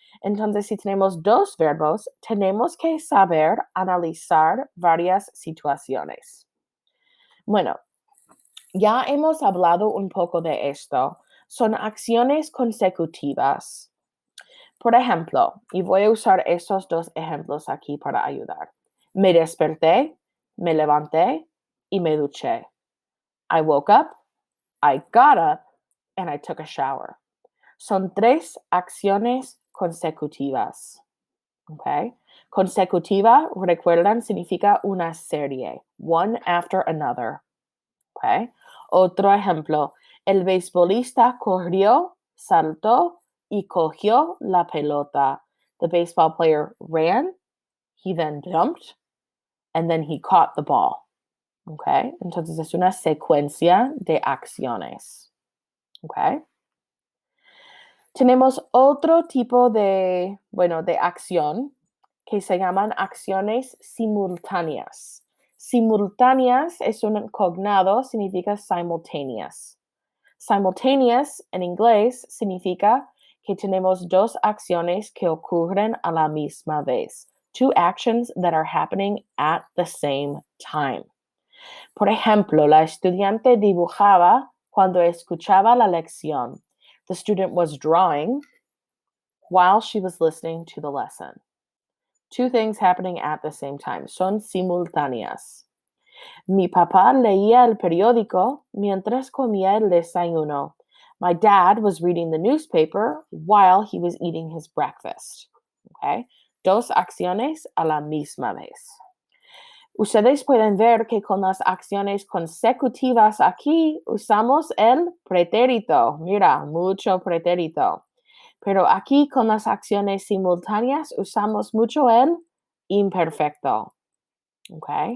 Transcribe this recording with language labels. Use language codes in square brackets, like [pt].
[es] Entonces, si tenemos dos verbos, tenemos que saber analizar varias situaciones. Bueno, ya hemos hablado un poco de esto. Son acciones consecutivas. Por ejemplo, y voy a usar estos dos ejemplos aquí para ayudar. Me desperté, me levanté y me duché. [en] I woke up, I got up, and I took a shower. [es] Son tres acciones consecutivas. Okay? Consecutiva, recuerdan, significa una serie. [en] One after another. Okay? [es] Otro ejemplo. El beisbolista corrió, saltó y cogió la pelota. [en] The baseball player ran, he then jumped, and then he caught the ball. Okay? [es] Entonces es una secuencia de acciones. Okay? Tenemos otro tipo de acción que se llaman acciones simultáneas. Simultáneas es un cognado, significa [en] simultaneous. [es] Simultaneous en inglés significa que tenemos dos acciones que ocurren a la misma vez. [en] Two actions that are happening at the same time. [es] Por ejemplo, la estudiante dibujaba cuando escuchaba la lección. [en] The student was drawing while she was listening to the lesson. Two things happening at the same time. [es] Son simultáneas. Mi papá leía el periódico mientras comía el desayuno. [en] My dad was reading the newspaper while he was eating his breakfast. Okay? [es] Dos acciones a la misma vez. Ustedes pueden ver que con las acciones consecutivas aquí usamos el pretérito. Mira, mucho pretérito. Pero aquí con las acciones simultáneas usamos mucho el imperfecto. ¿Ok?